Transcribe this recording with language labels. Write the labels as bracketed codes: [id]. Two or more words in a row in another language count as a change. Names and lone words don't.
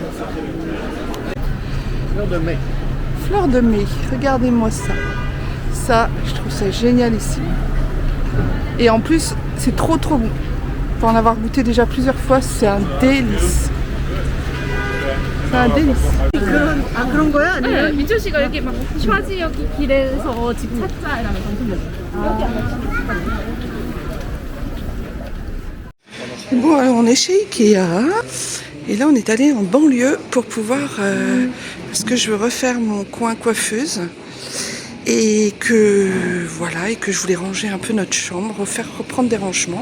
[fr] Fleur de mai. Fleur de mai, regardez-moi ça. Ça, je trouve ça génial ici. Et en plus, c'est trop bon. Pour en avoir goûté déjà plusieurs fois, c'est un délice. C'est un délice. [ko] 아 그런 거야? 아니면 민철 씨가 이렇게 막 슈아지 여기 길에서 집 찾자 이러면서 엄청 [fr] Bon, alors on est chez Ikea. Et là, on est allé en banlieue pour pouvoir... parce que je veux refaire mon coin coiffeuse. Et que voilà, et que je voulais ranger un peu notre chambre, reprendre des rangements.